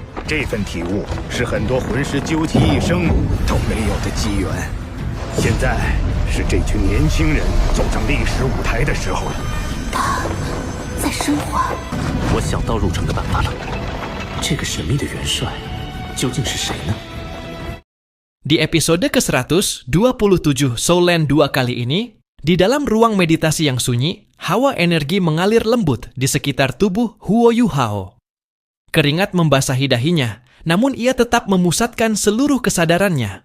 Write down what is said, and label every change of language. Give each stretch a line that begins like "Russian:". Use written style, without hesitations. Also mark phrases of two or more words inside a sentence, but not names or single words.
Chinese: 这份体悟是很多魂师究其一生都没有的机缘。现在是这群年轻人走上历史舞台的时候了。他在升华。我想到入城的办法了。这个神秘的元帅究竟是谁呢？
Indonesian: Di episode ke-127 Soulland 2 kali ini, di dalam ruang meditasi yang sunyi, hawa energi mengalir lembut di sekitar tubuh Huo Yuhao. Keringat membasahi dahinya, namun ia tetap memusatkan seluruh kesadarannya.